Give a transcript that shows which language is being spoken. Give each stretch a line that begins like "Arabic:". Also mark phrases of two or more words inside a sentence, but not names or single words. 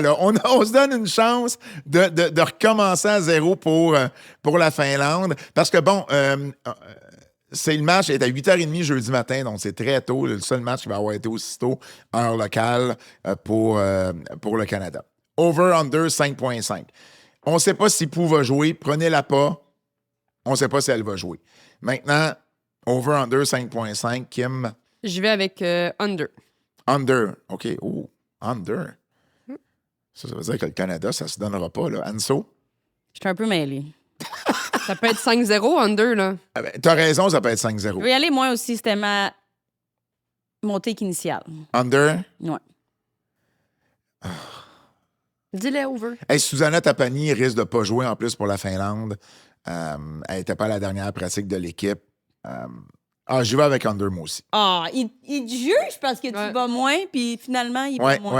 French: Là. On se donne une chance de recommencer à 0 pour la Finlande. Parce que, bon, le match est à 8h30 jeudi matin, donc c'est très tôt. Le seul match qui va avoir été aussi tôt, heure locale, pour le Canada.
English: Over-under 5.5.
French: On ne sait pas si Pou va jouer. Prenez-la pas. On ne sait pas si elle va jouer. Maintenant,
English: over-under 5.5. Kim?
French: Je vais avec under.
English: Under. OK. Oh, under.
French: Ça veut dire que le Canada, ça se donnera pas, là. Anso? Je suis un peu mêlée. Ça peut être 5-0 under, là. Ah ben, t'as raison, ça peut être Je 5-0. vais y aller, moi aussi. C'était mon take initial.
English: Under?
French: Ouais. Dis-le over. Hey, Susanna Tapani risque de ne pas jouer en plus pour la Finlande. Elle n'était pas à la dernière pratique de l'équipe. Je vais avec under, moi aussi. Ah, il te juge parce que tu vas moins, puis finalement, il va moins.